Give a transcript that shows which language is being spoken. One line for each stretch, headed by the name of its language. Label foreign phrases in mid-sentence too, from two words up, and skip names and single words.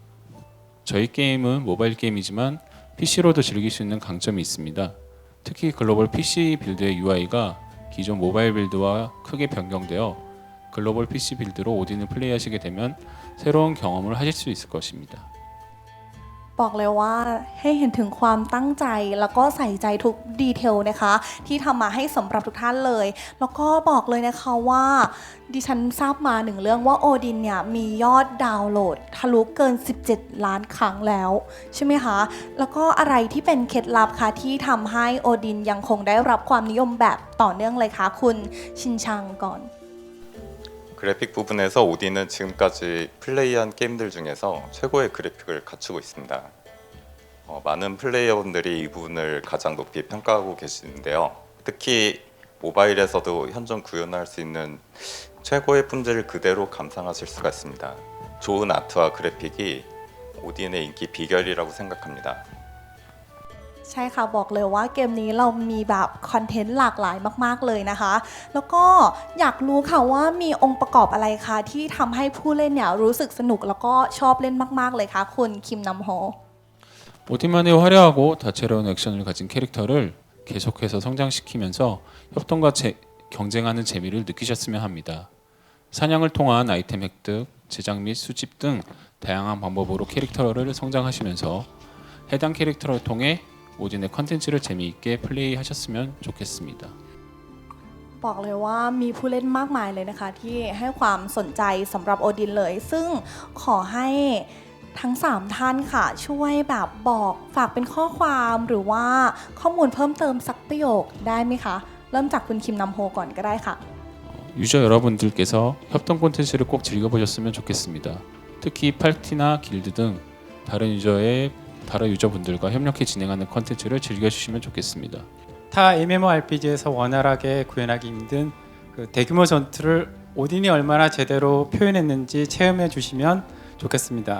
Korean: 저희 게임은 모바일 게임이지만 PC로도 즐길 수 있는 강점이 있습니다. 특히 글로벌 PC 빌드의 UI가 기존 모바일 빌드와 크게 변경되어 글로벌 PC 빌드로 오딘을 플레이하시게 되면 새로운 경험을 하실 수 있을 것입니다.
Thai: บอกเลยว่าให้เห็นถึงความตั้งใจแล้วก็ใส่ใจทุกดีเทลนะคะที่ทำมาให้สำหรับทุกท่านเลยแล้วก็บอกเลยนะคะว่าดิฉันทราบมาหนึ่งเรื่องว่าโอดินเนี่ยมียอดดาวน์โหลดทะลุเกิน17ล้านครั้งแล้วใช่ไหมคะแล้วก็อะไรที่เป็นเคล็ดลับคะที่ทำให้โอดินยังคงได้รับความนิยมแบบต่อเนื่องเลยคะคุณชินชังก่อน
Korean: 그래픽 부분에서 오딘은 지금까지 플레이한 게임들 중에서 최고의 그래픽을 갖추고 있습니다. 많은 플레이어분들이 이 부분을 가장 높이 평가하고 계시는데요. 특히 모바일에서도 현존 구현할 수 있는 최고의 품질을 그대로 감상하실 수가 있습니다. 좋은 아트와 그래픽이 오딘의 인기 비결이라고 생각합니다.
Thai: ใช่ค่ะบอกเลยว่าเกมนี้เรามีแบบคอนเทนต์หลากหลายมากๆเลยนะคะแล้วก็อยากรู้ค่ะว่ามีองค์ประกอบอะไรคะที่ทำให้ผู้เล่นเนี่ยรู้สึกสนุกแล้วก็ชอบเล่นมากๆเลยคะคุณคิมนำโฮ
Korean: 오딘만의 화려하고 다채로운 액션을 가진 캐릭터를 계속해서 성장시키면서 협동과 경쟁하는 재미를 느끼셨으면 합니다. 사냥을 통한 아이템 획득, 제작 및 수집 등 다양한 방법으로 캐릭터를 성장하시면서 해당 캐릭터를 통해 오딘의 컨텐츠를 재미있게 플레이하셨으면 좋겠습니다.
Thai: บอกเลยว่ามีผู้เล่นมากมายเลยนะคะที่ให้ความสนใจสำหรับโอดินเลยซึ่งขอให้ทั้ง3ท่านค่ะช่วยแบบบอกฝากเป็นข้อความหรือว่าข้อมูลเพิ่มเติมสักประโยคได้ไหมคะเริ่มจากคุณคิมนำโฮก่อนก็ได้ค่ะ
Korean: 유저 여러분들께서 협동 콘텐츠를 꼭 즐겨보셨으면 좋겠습니다. 특히 파티나 길드 등 다른 유저분들과 협력해 진행하는 콘텐츠를 즐겨주시면 좋겠습니다. 타 MMORPG에서 원활하게 구현하기 힘든 그 대규모 전투를 오딘이 얼마나 제대로 표현했는지 체험해 주시면 좋겠습니다.